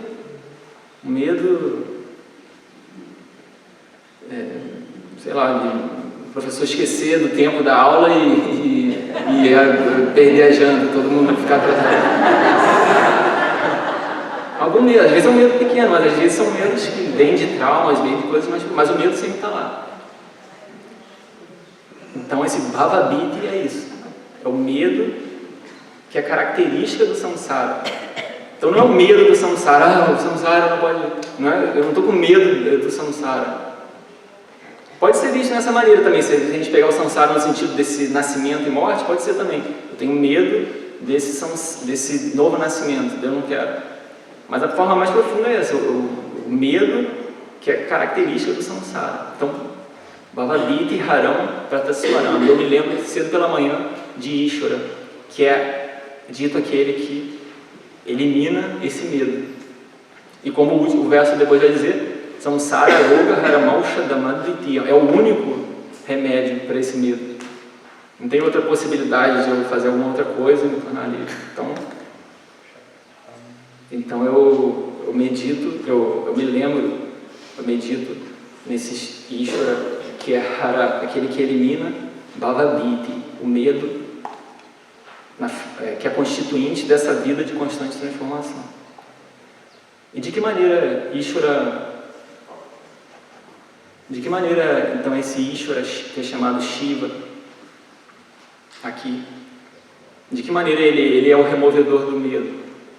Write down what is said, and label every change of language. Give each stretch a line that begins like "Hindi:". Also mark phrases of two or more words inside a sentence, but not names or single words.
Portuguese: Um medo, sei lá, de o professor esquecer do tempo da aula e perder a janta, todo mundo ficar atrasado. Algum medo, às vezes é um medo pequeno, mas às vezes são medos que vêm de traumas, vêm de coisas, mas o medo sempre está lá. Então esse bhava-bhiti é isso, é o medo que é característica do samsara. Então não é o medo do samsara, o samsara não pode, eu não estou com medo do samsara. Pode ser visto dessa maneira também, se a gente pegar o samsara no sentido desse nascimento e morte, pode ser também. Eu tenho medo desse novo nascimento, eu não quero. Mas a forma mais profunda é essa, o medo que é característica do samsara. Então,
Sanskrit: bhava-bhiti haram prataswaram.
Portuguese: Eu me lembro cedo pela manhã de Ishvara, que é dito aquele que elimina esse medo. E como o verso depois vai dizer,
Sanskrit: samsara roga haramaucha damadvitiya,
Portuguese: é o único remédio para esse medo. Não tem outra possibilidade de eu fazer alguma outra coisa e me tornar livre. Então eu medito, eu me lembro, eu medito nesse Ishvara, que é Hara, aquele que elimina bhava-bhiti, o medo, que é constituinte dessa vida de constante transformação. E de que maneira então esse Ishvara, que é chamado Shiva, aqui, de que maneira ele é o removedor do medo?